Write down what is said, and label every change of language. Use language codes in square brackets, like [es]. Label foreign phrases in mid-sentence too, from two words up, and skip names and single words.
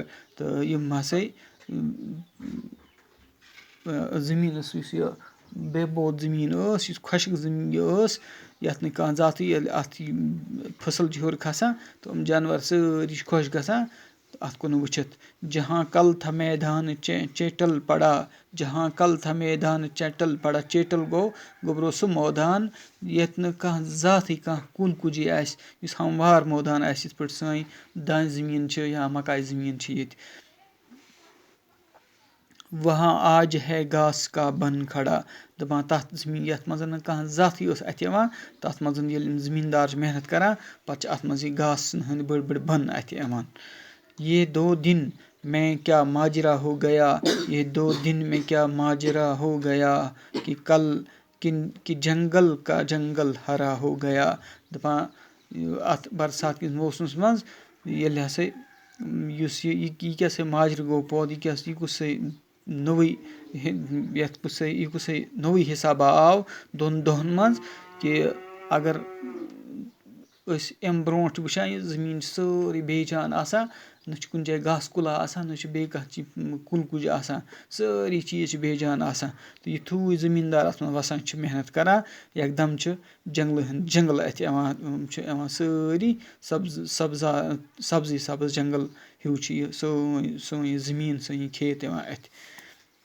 [ks] تہٕ یِم ہَسا زٔمیٖنَس یُس یہِ بے بود زٔمیٖن ٲس یُس خۄشک زٔمیٖن یہِ ٲس یَتھ نہٕ کانٛہہ ذاتٕے ییٚلہِ اَتھ یہِ فصٕل چھِ ہیوٚر کھَسان تہٕ یِم جانوَر سٲری چھِ خۄش گژھان اَتھ کُن وٕچھِتھ. [ur] جہاں کل تھا میدان چیٹل پڑا جہاں کل تھا میدان چیٹل پڑا. [ks] چیٹل گوٚو گوٚبروٗ سُہ مٲدان ییٚتہِ نہٕ کانٛہہ ذاتٕے کانٛہہ کُل کُجی آسہِ یُس ہموار مٲدان آسہِ یِتھ پٲٹھۍ سٲنۍ دانہِ زٔمیٖن چھِ یا مکاے زٔمیٖن چھِ ییٚتہِ. [ur] وہاں آج ہے گھاس کا بن کھڑا. [ks] دَپان تَتھ زٔمیٖن یَتھ منٛز نہٕ کانٛہہ ذاتٕے ٲس اَتھِ یِوان تَتھ منٛز ییٚلہِ یِم زٔمیٖندار چھِ محنت کَران پَتہٕ چھِ اَتھ منٛز یہِ گاسہٕ ہٕنٛدۍ بٔڑۍ بٔڑۍ بَن اَتھِ یِوان. [ur] یہ 2 دن میں کیا ماجرا ہو گیا یہ 2 دن میں کیا ماجرا ہو گیا کہ کل کہ جنگل کا جنگل ہرا ہو گیا. [ks] دَپان اَتھ برسات کِس موسمَس منٛز ییٚلہِ ہَسا یُس یہِ کیٛاہ سا ماجرٕ گوٚو پٲدٕ یہِ کُس سا نوٚوُے یَتھ کُس سا یہِ کُس سا نوٚوُے حِسابہ آو 2 دۄہَن منٛز کہِ اگر أسۍ اَمہِ برونٛٹھ چھِ وٕچھان یہِ زٔمیٖن چھِ سٲرٕے بے جان آسان نہ چھُ کُنہِ جایہِ گاسہٕ کُلا آسان نہ چھُ بیٚیہِ کانٛہہ چیٖز کُل کُجہِ آسان سٲری چیٖز چھِ بے جان آسان تہٕ یُتھُے زٔمیٖندار اَتھ منٛز وَسان چھِ محنت کَران یکدم چھِ جنٛگلہٕ ہٕنٛدۍ جنٛگل اَتھِ یِوان چھِ یِوان سٲری سبزی سبٕز جنٛگل ہیوٗ چھِ یہِ سٲنۍ یہِ زٔمیٖن سٲنۍ یہِ کھیت یِوان اَتھِ.